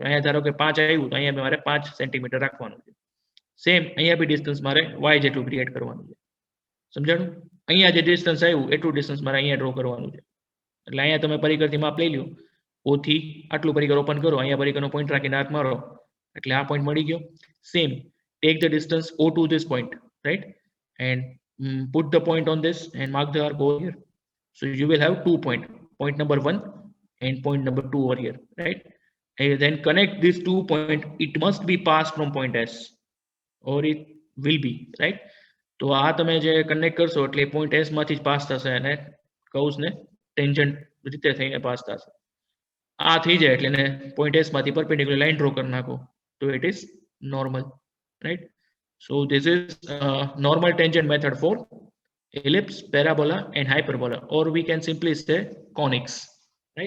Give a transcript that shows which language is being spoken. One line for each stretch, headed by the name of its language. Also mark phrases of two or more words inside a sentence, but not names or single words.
Gujarati: અહીંયા ધારો કે 5 આવ્યું તો અહીંયા મારે 5 સેન્ટીમીટર રાખવાનું છે. સેમ અહીંયા બી ડિસ્ટન્સ મારે વાય જેટલું ક્રિએટ કરવાનું છે. સમજાણું? અહીંયા જે ડિસ્ટન્સ આવ્યું એટલું ડિસ્ટન્સ મારે અહીંયા ડ્રો કરવાનું છે. એટલે અહીંયા તમે પરિઘરથી માપ લઈ લો, ઓ થી આટલું પરિઘર ઓપન કરો, અહીંયા પરિઘનો પોઈન્ટ રાખીને આર્ક મારો એટલે આ પોઈન્ટ મળી ગયો.
English: સેમ take the distance O to this point, right? And put the point on this and mark the arc over here. So you will have 2 points, point number 1 and point number 2 over here, right? And then connect these 2 points. It must be passed from point S or it will be, right?
Gujarati: તો આ તમે જે કનેક્ટ કરશો એટલે
English: point S
Gujarati: માંથી જ પાસ થશે અને કર્વ્સ ને ટેન્જન્ટ રીતે થઈને પાસ થશે. આ થઈ જાય એટલે ને પોઈન્ટ એસ માંથી
English: perpendicular line draw
Gujarati: કરી નાખો તો
English: it is normal, right? So this is normal tangent method for ellipse, parabola and hyperbola, or we can simply say conics, right?